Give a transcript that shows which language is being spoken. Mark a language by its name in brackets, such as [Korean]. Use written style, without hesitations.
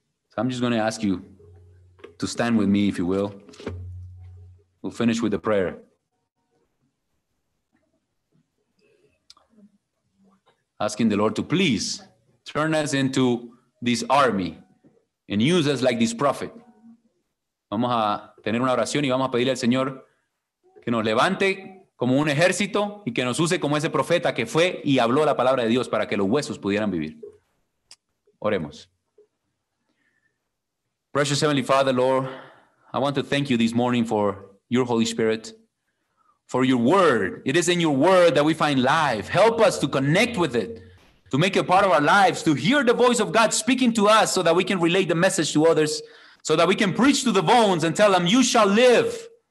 [English] So I'm just going to ask you to stand with me, if you will. We'll finish with the prayer. Asking the Lord to please turn us into this army and use us like this prophet. [Spanish] Vamos a tener una oración y vamos a pedirle al Señor que nos levante como un ejército y que nos use como ese profeta que fue y habló la palabra de Dios para que los huesos pudieran vivir. Oremos. [English] Precious Heavenly Father, Lord, I want to thank you this morning for your Holy Spirit, for your word. It is in your word that we find life. Help us to connect with it, to make it part of our lives, to hear the voice of God speaking to us so that we can relay the message to others, so that we can preach to the bones and tell them, you shall live.